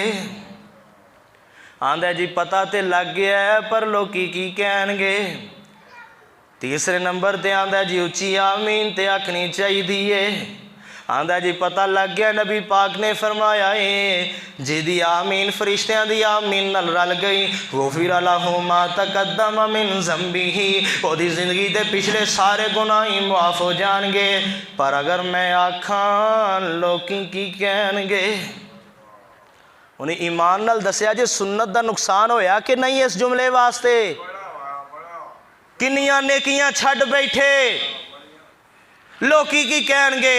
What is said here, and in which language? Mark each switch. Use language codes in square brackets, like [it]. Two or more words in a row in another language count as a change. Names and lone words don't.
[pa] آندا جی پتا تو لگ گیا ہے، پر لوکی کی کہنگے? تیسرے نمبر تے آندا جی اچی آمین تے آکھنی چاہیے. آندا جی پتا لگ گیا نبی پاک نے فرمایا ہے جدی آمین فرشتیاں دی آمین نال رل گئی, [ar] غفر له ما تقدم من ذنبه, [pa] اودی زندگی دے پچھلے سارے گناہ ہی معاف ہو جانگے. پر اگر میں آکھاں لوکی کی کہنگے? انہیں ایمان نال دسیا جے سنت دا نقصان ہویا کہ نہیں اس جملے واسطے? کنیاں نیکیاں چھڈ بیٹھے، لوکی کی کہنگے?